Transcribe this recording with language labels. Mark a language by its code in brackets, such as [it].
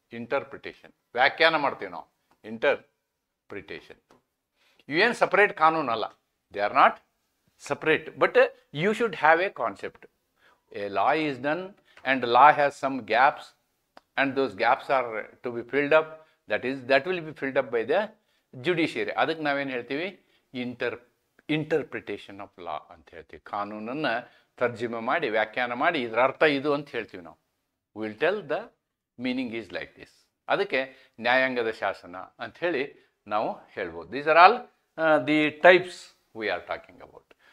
[kn] Interpretation, ವ್ಯಾಖ್ಯಾನ ಮಾಡ್ತೀವಿ ನಾವು. ಇಂಟರ್ಪ್ರಿಟೇಷನ್ ಇವೇನು ಸಪರೇಟ್ ಕಾನೂನು ಅಲ್ಲ, [en] They are not separate, but you should have a concept. A law is done and law has some gaps, and those gaps are to be filled up. That will be filled up by the judiciary. [kn] ಅದಕ್ಕೆ ನಾವೇನು ಹೇಳ್ತೀವಿ? Interpretation of law ಅಂತ ಹೇಳ್ತೀವಿ. ಕಾನೂನನ್ನು ತರ್ಜುಮೆ ಮಾಡಿ, ವ್ಯಾಖ್ಯಾನ ಮಾಡಿ, ಇದರ ಅರ್ಥ ಇದು ಅಂತ ಹೇಳ್ತೀವಿ ನಾವು. [en] Will tell the meaning is like this. [kn] ಅದಕ್ಕೆ ನ್ಯಾಯಾಂಗದ ಶಾಸನ ಅಂತ ಹೇಳಿ ನಾವು ಹೇಳ್ಬೋದು. [en] These are all the types we are talking about.